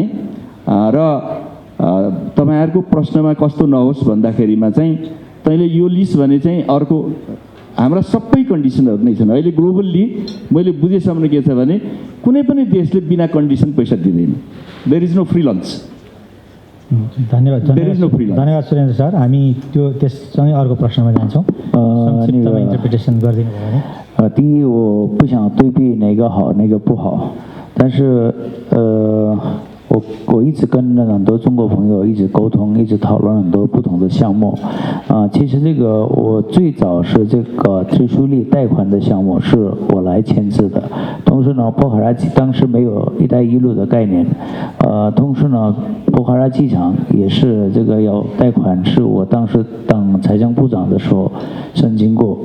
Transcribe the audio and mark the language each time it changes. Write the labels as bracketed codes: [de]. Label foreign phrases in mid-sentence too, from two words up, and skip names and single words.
[ne] र तपाईँहरूको प्रश्नमा कस्तो नहोस् भन्दाखेरिमा चाहिँ तैँले यो लिस्ट भने चाहिँ अर्को हाम्रा सबै कन्डिसनहरू नै छन्। अहिले ग्लोबल्ली मैले बुझेसम्म के छ भने कुनै पनि देशले बिना कन्डिसन पैसा दिँदैन। [en] There is no free lunch. [ne] धन्यवाद सुरेन्द्र सर। हामी त्यो त्यससँगै अर्को प्रश्नमा जान्छौँ। संक्षिप्तमा इन्टरप्रिटेसन गरिदिनु भयो भने [zh] 第一，我不想对比哪个好哪个不好，但是我一直跟很多中国朋友一直沟通，一直讨论很多不同的项目。其实这个我最早是这个特殊利贷款的项目是我来签字的，同时呢，波卡拉当时没有“一带一路”的概念，同时呢，波卡拉机场也是这个要贷款，是我当时当财政部长的时候申请过。